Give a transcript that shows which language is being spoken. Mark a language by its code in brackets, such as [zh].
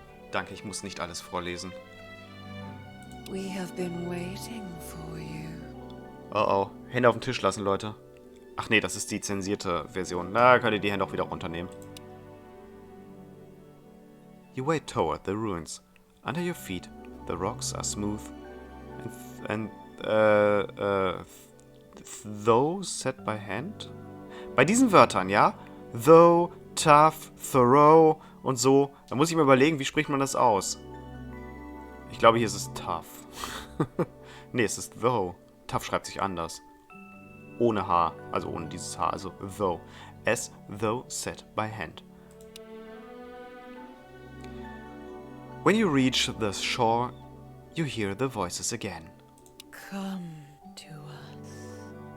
[de] Danke, ich muss nicht alles vorlesen. [en] We have been waiting for you. [de] Oh oh, Hände auf den Tisch lassen, Leute. Ach nee, das ist die zensierte Version. Da könnt ihr die Hände auch wieder runternehmen. [en] You wade toward the ruins. Under your feet, the rocks are smooth and though set by hand? [de] Bei diesen Wörtern, ja? Though, tough, thorough und so. Da muss ich mir überlegen, wie spricht man das aus? Ich glaube, hier ist es tough. Nee, es ist though. Tough schreibt sich anders. Ohne H, also ohne dieses H, also though. [en] As though set by hand. When you reach the shore, you hear the voices again. Come to us.